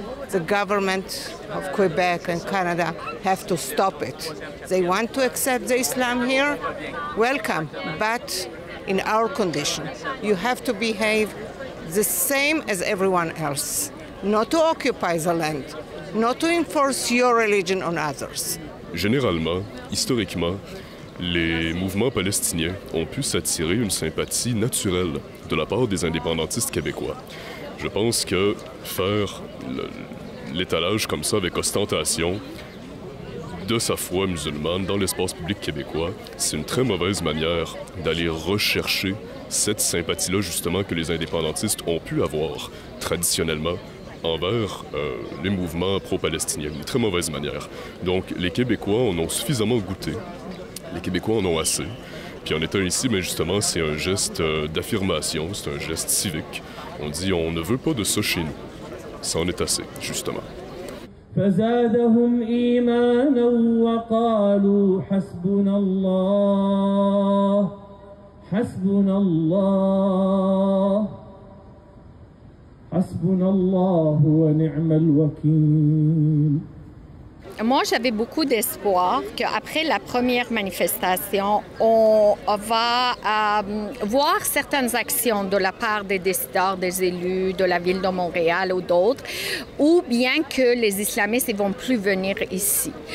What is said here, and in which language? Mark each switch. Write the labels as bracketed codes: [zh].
[en] The government of Quebec and Canada have to stop it. They want to accept the Islam here, welcome, but in our condition. You have to behave the same as everyone else. Not to occupy the land, not to enforce your religion on others. [fr] Généralement, historiquement, les mouvements palestiniens ont pu s'attirer une sympathie naturelle de la part des indépendantistes québécois. Je pense que faire l'étalage comme ça avec ostentation de sa foi musulmane dans l'espace public québécois, c'est une très mauvaise manière d'aller rechercher cette sympathie-là justement que les indépendantistes ont pu avoir traditionnellement envers les mouvements pro-palestiniens. Une très mauvaise manière. Donc les Québécois en ont suffisamment goûté. Les Québécois en ont assez. Puis en étant ici, mais justement, c'est un geste d'affirmation, c'est un geste civique. On dit on ne veut pas de ça chez nous. Ça en est assez, justement. [ar] فزادهم إيمانا وقالوا حسبنا الله حسبنا الله حسبنا الله ونعم الوكيل. [fr] Moi, j'avais beaucoup d'espoir qu'après la première manifestation, on va voir certaines actions de la part des décideurs, des élus de la Ville de Montréal ou d'autres, ou bien que les islamistes ne vont plus venir ici.